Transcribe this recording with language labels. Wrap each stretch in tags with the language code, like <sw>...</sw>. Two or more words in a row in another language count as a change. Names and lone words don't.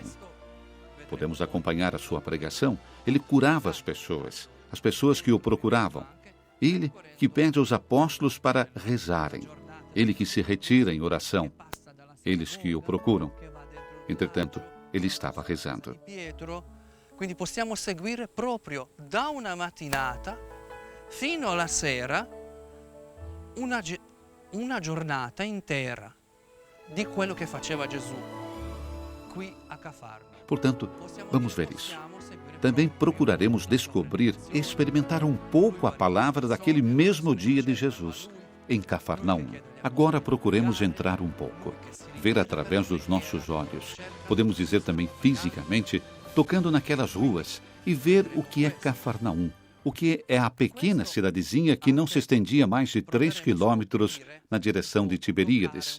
<pt>Podemos acompanhar a sua pregação. Ele curava as pessoas que o procuravam. Ele que pede aos apóstolos para rezarem. Ele que se retira em oração. Eles que o procuram. Entretanto, ele estava rezando.</pt> <it>Pietro, quindi possiamo seguire proprio da una mattinata fino alla sera una giornata intera di quello che faceva Gesù qui a Cafarno.</it> <pt>Portanto, vamos ver isso. Também procuraremos descobrir e experimentar um pouco a palavra daquele mesmo dia de Jesus, em Cafarnaum. Agora procuremos entrar um pouco, ver através dos nossos olhos, podemos dizer também fisicamente, tocando naquelas ruas e ver o que é Cafarnaum, o que é a pequena cidadezinha que não se estendia mais de 3 quilômetros na direção de Tiberíades.</pt>